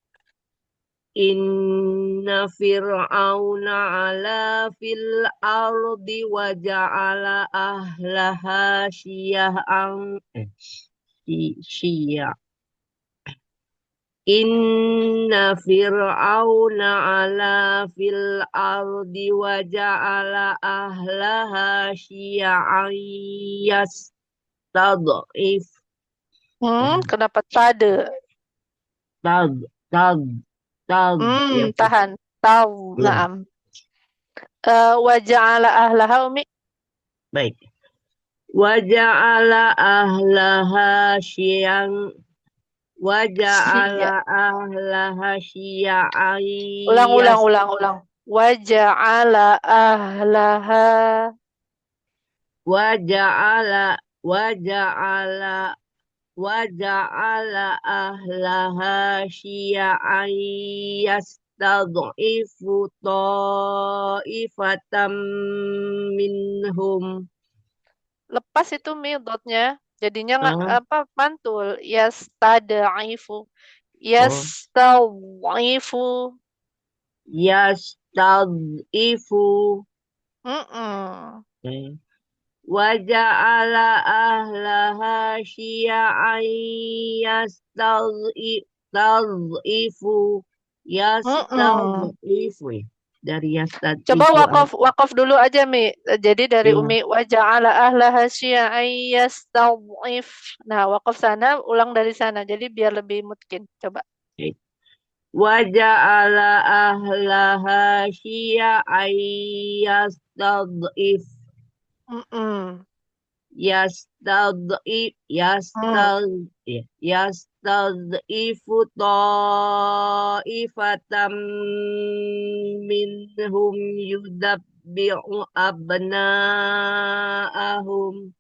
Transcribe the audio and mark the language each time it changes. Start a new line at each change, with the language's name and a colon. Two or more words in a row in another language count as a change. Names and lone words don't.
Arabic: إن فرعون علا في الأرض وجعل أهلها شيعا شيع. إن فرعون علا في الأرض وجعل أهلها شيعا يستضعف.
Indonesian: Kenapa tade? Tad, ya. Tahan. Tahu. Ya.
Arabic: نعم وجعل أهلها أمي.
Indonesian: Baik.
Arabic: وجعل أهلها شيعا وجعل أهلها شيعا
Indonesian: Ulang.
Arabic: وجعل أهلها. وجعل أهلها شيعا يستضعف طائفة منهم.
Indonesian: Lepas itu Mi dotnya. Jadinya Ah, mantul. Yastad'ifu. oh.
Arabic: Yastad'ifu. Yastad'ifu. Okay. وجعل أهلها شيعا يستضعف.
Indonesian: Dari Coba
Arabic: yastad'ifu.
Indonesian: wakaf dulu aja Mi. Jadi dari Iya.
Arabic: أمي وجعل أهلها شيعا يستضعف.
Indonesian: Nah, wakaf sana, ulang dari sana. Jadi biar lebih mungkin. Coba.
Arabic: وجعل أهلها شيعا يستضعف. يستضعف طائفة منهم يذبح أبناءهم.